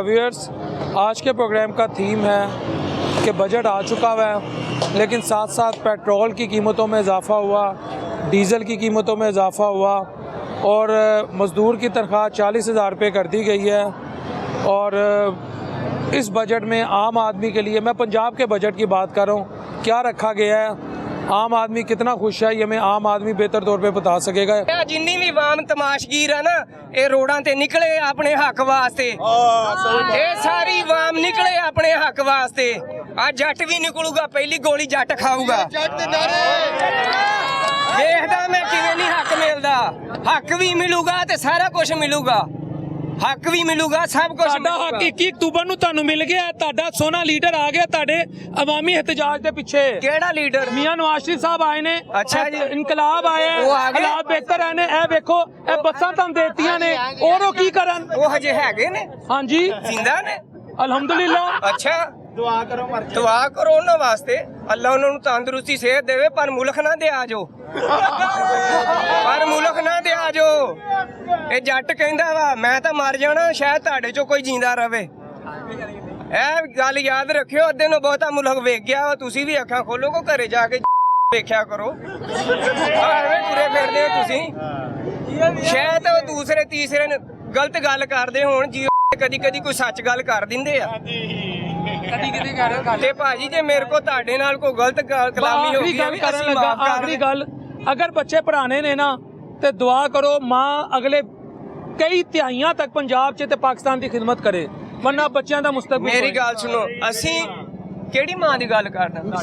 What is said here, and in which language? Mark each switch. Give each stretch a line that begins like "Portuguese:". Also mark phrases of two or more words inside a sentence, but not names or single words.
Urdu: ویورز، آج کے پروگرام کا تھیم ہے کہ بجٹ آ چکا ہوا ہے، لیکن ساتھ ساتھ پیٹرول کی قیمتوں میں اضافہ ہوا، ڈیزل کی قیمتوں میں اضافہ ہوا اور مزدور کی تنخواہ 40,000 روپے کر دی گئی ہے. اور اس بجٹ میں عام آدمی کے لیے، میں پنجاب کے بجٹ کی بات کر رہا ہوں، کیا رکھا گیا ہے، عام آدمی کتنا خوش ہے، یہ میں عام آدمی بہتر طور پہ بتا سکے گا.
Punjabi: ਜਿੰਨੀ ਵੀ ਅਵਾਮ ਤਮਾਸ਼ਗੀਰ ਹੈ ਨਾ, ਇਹ ਰੋਡਾਂ ਤੇ ਨਿਕਲੇ ਆਪਣੇ ਹੱਕ ਵਾਸਤੇ, ਇਹ ਸਾਰੀ ਅਵਾਮ ਨਿਕਲੇ ਆਪਣੇ ਹੱਕ ਵਾਸਤੇ। ਅੱਜ ਜੱਟ ਵੀ ਨਿਕਲੂਗਾ, ਪਹਿਲੀ ਗੋਲੀ ਜੱਟ ਖਾਊਗਾ। ਦੇਖਦਾ ਮੈਂ ਕਿਵੇਂ ਨਹੀਂ ਹੱਕ ਮਿਲਦਾ, ਹੱਕ ਵੀ ਮਿਲੂਗਾ ਤੇ ਸਾਰਾ ਕੁਝ ਮਿਲੂਗਾ, ਹੱਕ ਵੀ ਮਿਲੂਗਾ, ਸਭ ਕੁਝ ਸਾਡਾ ਹੱਕ 21 ਅਕਤੂਬਰ ਨੂੰ ਤੁਹਾਨੂੰ ਮਿਲ ਗਿਆ, ਤੁਹਾਡਾ ਸੋਨਾ ਲੀਡਰ ਆ ਗਿਆ ਤੁਹਾਡੇ ਅਵਾਮੀ ਇhtਜਾਜ ਦੇ ਪਿੱਛੇ। ਕਿਹੜਾ ਲੀਡਰ? ਮੀਆਂ ਨਵਾਜ਼ ਸ਼ਰੀਫ ਸਾਹਿਬ ਆਏ ਨੇ। ਅੱਛਾ ਜੀ, ਇਨਕਲਾਬ ਆਇਆ, ਹਾਲਾਤ ਬਿਹਤਰ ਹੈ ਨੇ। ਇਹ ਵੇਖੋ, ਇਹ ਬੱਸਾਂ ਤੁਹਾਨੂੰ ਦੇਤੀਆਂ ਨੇ, ਔਰ ਉਹ ਕੀ ਕਰਨ? ਉਹ ਹਜੇ ਹੈਗੇ ਨੇ? ਹਾਂਜੀ, ਜ਼ਿੰਦਾ ਨੇ ਅਲਹਮਦੁਲਿਲਾ। ਅੱਛਾ, ਦੁਆ ਕਰੋ ਉਹਨਾਂ ਵਾਸਤੇ, ਅੱਲ੍ਹਾ ਉਹਨਾਂ ਨੂੰ ਤੰਦਰੁਸਤੀ ਸਿਹਤ ਦੇਵੇ, ਪਰ ਮੁਲਕ ਨਾ ਦੇ ਆਜੋ, ਪਰ ਮੁਲਕ ਨਾ ਦੇ ਆਜੋ। ਇਹ ਜੱਟ ਕਹਿੰਦਾ ਵਾ ਮੈਂ ਤੋ ਮਰ ਜਾਣਾ, ਸ਼ਾਇਦ ਤੁਹਾਡੇ 'ਚੋਂ ਕੋਈ ਜਿਊਂਦਾ ਰਵੇ। ਇਹ ਗੱਲ ਯਾਦ ਰੱਖਿਓ, ਅੱਧੇ ਨੂੰ ਬਹੁਤਾ ਮੁਲਕ ਵੇਖ ਗਿਆ, ਤੁਸੀਂ ਵੀ ਅੱਖਾਂ ਖੋਲ੍ਹੋ ਕੋ ਘਰੇ ਜਾ ਕੇ ਵੇਖਿਆ ਕਰੋ। ਐਵੇਂ ਤੁਰੇ ਫਿਰਦੇ ਹੋ ਤੁਸੀਂ, ਸ਼ਾਇਦ ਦੂਸਰੇ ਤੀਸਰੇ ਗਲਤ ਗੱਲ ਕਰਦੇ ਹੋਣ ਜੀ, ਕਦੀ ਕਦੀ ਕੋਈ ਸੱਚ ਗੱਲ ਕਰ ਦਿੰਦੇ ਆ। ਤੇ ਭਾਜੀ ਜੇ ਮੇਰੇ ਕੋ ਤੁਹਾਡੇ ਨਾਲ ਕੋਈ ਗਲਤ ਕਲਾਮੀ ਹੋ ਗਈ, ਕਰਨ ਲੱਗਾ ਆਖਰੀ ਗੱਲ, ਅਗਰ ਬੱਚੇ ਪੜਾਣੇ ਨੇ ਨਾ ਤੇ ਦੁਆ ਕਰੋ ਮਾਂ ਅਗਲੇ ਕਈ ਤਿਹਾਈਆਂ ਤੱਕ ਪੰਜਾਬ 'ਚ ਤੇ ਪਾਕਿਸਤਾਨ ਦੀ ਖਿਦਮਤ ਕਰੇ, ਵਰਨਾ ਬੱਚਿਆਂ ਦਾ ਮੁਸਤਕਬਲ। ਮੇਰੀ ਗੱਲ ਸੁਣੋ, ਅਸੀਂ ਕਿਹੜੀ ਮਾਂ ਦੀ ਗੱਲ ਕਰਦੇ?